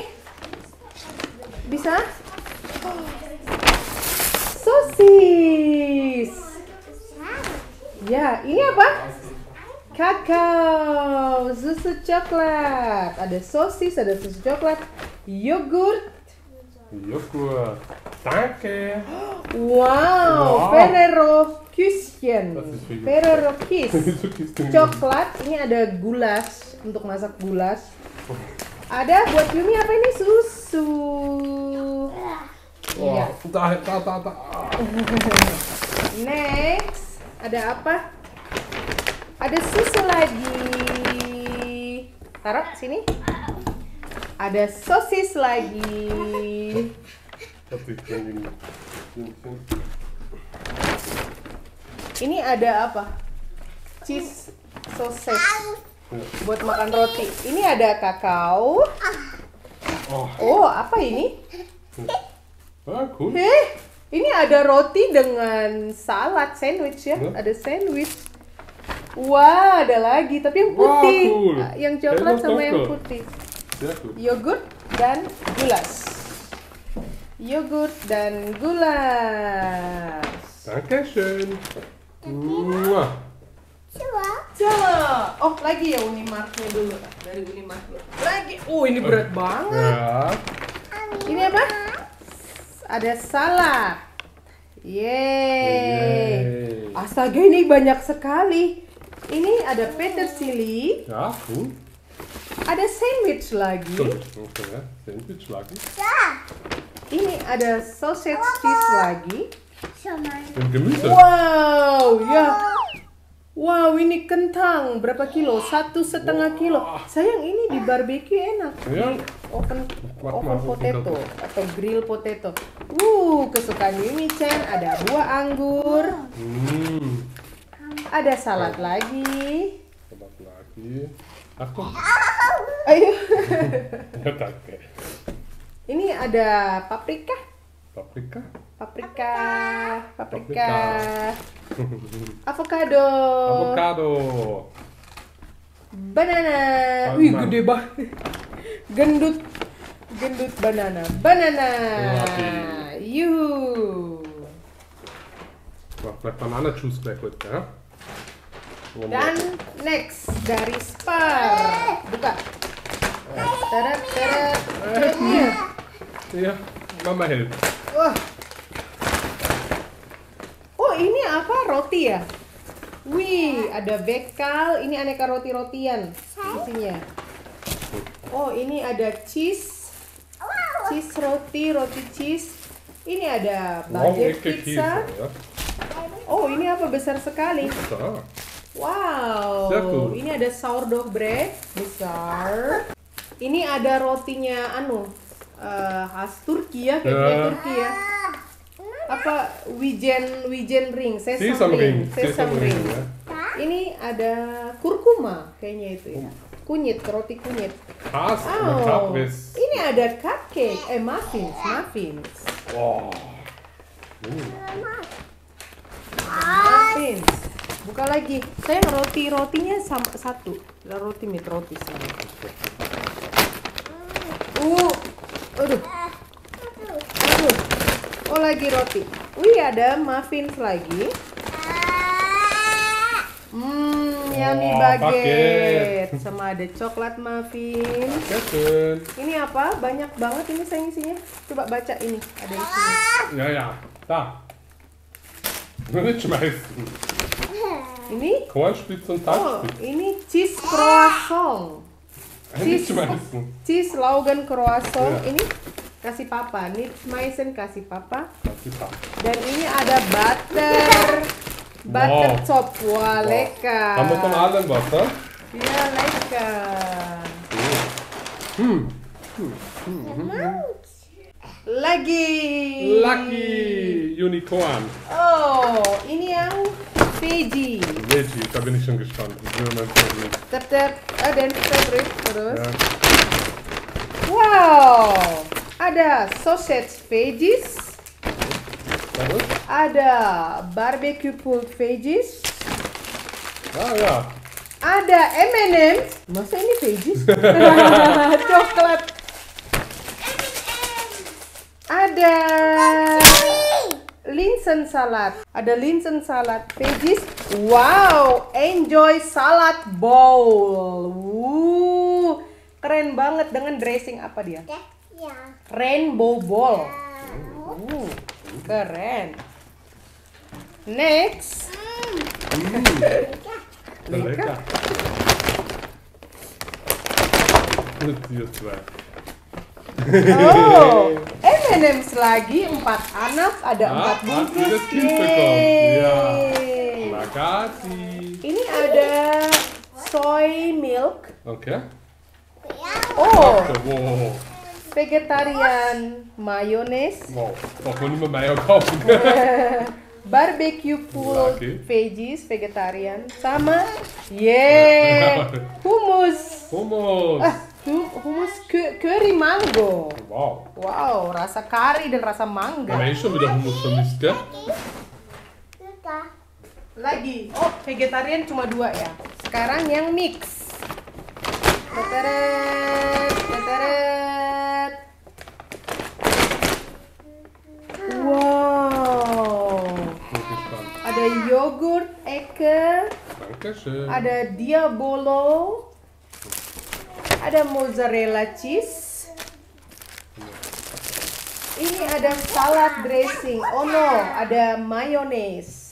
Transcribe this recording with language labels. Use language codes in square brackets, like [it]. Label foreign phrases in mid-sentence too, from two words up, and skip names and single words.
[id] Bisa? Sosis. Ya, ini apa? Kakao, susu coklat. Ada sosis, ada susu coklat, yogurt. Yogurt. [de] Danke. Wow, Wow. Ferrero Küsschen. Das ist wie- Ferrero Kiss. Wieso gehst du nicht? [id] Coklat, ini ada gulas untuk masak gulas. Ada buat Yumi apa ini? Susu. Iya. [de] Oh, da. [id] Next, ada apa? Ada susu lagi. Taruh sini. Ada sosis lagi. [de] Das ist irgendwie- [id] Ini ada apa? [en] Cheese sausage [id] buat makan roti. Ini ada kakao. Oh, Oh, apa ini? cool. Ini ada roti dengan [en] salad sandwich [id] ya. Ya. Ada sandwich. Wah, ada lagi tapi yang Wah, putih. cool. Yang coklat Enak sama yang banget. putih. [de] Sehr gut. [id] Yogurt dan gulas. Yogurt dan gulas. [de] Dankeschön. Muah. [id] Coba. Oh, lagi ya Unimarknya dulu. Dari Unimark dulu. Lagi. Oh, ini berat banget. [de] Ja. [id] Ini apa? Ada salad. Yeay. Yeay. Astaga, ini banyak sekali. Ini ada petersili. [de] Ja, cool. [id] Ada sandwich lagi. Okay, ja. Sandwich lagi. Ini ada [en] sausage cheese [id] lagi. [de] Und Gemüse. [id] Wow, ya. Wow, ini kentang. Berapa kilo? 1,5 kilo. Sayang, ini di barbecue enak. Ya. Di oven Maaf, potato atau [en] grill potato. [id] Kesukaan Yumi-chan. Ada buah anggur. Ada salad lagi. Salat lagi. [de] Achtung. [id] Ayo. [de] Ja, danke. [id] Ini ada paprika. Paprika. Paprika. Paprika. Avocado. Avocado. Banana. Wih, gede banget. Gendut banana. Banana. Yuhu. [de] So, vielleicht Bananenjuice gleich heute, ja? [id] Dan next dari Spar. Buka. Teret. [de] Ja, Mama hilft. [id] Wah. Oh, ini apa? Roti ya? Wih, ada bekal. Ini aneka roti-rotian isinya. Oh, ini ada cheese. Cheese roti cheese. Ini ada budget [de] Ecke [id] pizza. [de] Käse, ja? [id] Oh, ini apa? Besar sekali. [de] So. Wow. Sehr cool. [id] Ini ada [en] sourdough bread [id] besar. Ini ada rotinya khas Turki ya, kayaknya Ya. Turki ya. Apa Wijen ring, [de] Sesam ring. sesam ring. [id] ya? Ini ada kurkuma kayaknya itu ya. kunyit, roti kunyit. [de] Fast und Oh, [id] Capris. [en] ini ada cupcake, muffins. Wow. [id] Muffins. Buka lagi. Sayang, rotinya sama satu. Roti mit roti sama. Aduh. Oh, lagi roti. Wih, ada muffins lagi. Yummy baguette. Sama ada coklat muffin. [de] Sehr schön. [id] Ini apa? Banyak banget ini sayang isinya. Coba baca ini. Ada isinya. [de] Ja, ja. Da. Nur nicht schmeißen. [id] Ini? [de] Kornspitze und Oh, Teigspitze. [id] ini [en] cheese croissant. [de] Nicht schmeißen. Cheese Laugen croissant. [id] Ya. Ini kasih papa. [de] Nicht schmeißen [id] kasih papa. [de] Das ist ab. [id] Dan ini ada butter. Butter Wow. chop. Wah, [de] lekker. Haben wir von allem was, ne? [id] Iya, lekker. Lagi. Lucky Unicorn. Oh, ini yang veggie. [de] Veggie, da bin ich schon gespannt. Das wäre mein Favorit. Tep. [id] Dan favorite terus. [de] Ja. [id] Wow, ada [en] sausage veggies. [de] Warum? [id] Ada [en] barbecue pulled veggies. [de] Ah ja. [id] Ada M&M's. Masa ini veggies? Coklat. Ada linsen salad. Ada linsen salad veggies. Wow, [en] enjoy salad bowl. [id] Keren banget dengan dressing apa dia? [de] Ja. [id] Rainbow bowl. Keren. Next. [de] Lecker. Hier zwei. [id] Oh, M&M's lagi 4 anak, ada 4 Ah, bungkus. [de] das Kind bekommen. Ja. Yeay. [id] Makasih. Ini ada [en] soy milk. [id] Okay. Oh, Wow. [en] vegetarian mayonnaise. Wow. [de] Darf man nicht mehr Mayo kaufen. [en] Barbecue pulled [id] Lagi. [en] veggies vegetarian sama hummus. [id] Hummus. Hummus curry mango. Wow. Wow, rasa kari dan rasa mangga. [de] Haben wir schon wieder Hummus vermisst, gell? [id] Lagi. Oh, vegetarian cuma 2 ya. Sekarang yang mix. Teteret. Wow. [de] Bin gespannt. [id] Ada yogurt Ecke. [de] Dankeschön. [id] Ada Diabolo. Ada [en] mozzarella cheese. [id] Ini ada [en] salad dressing. Oh no, [id] ada mayonnaise.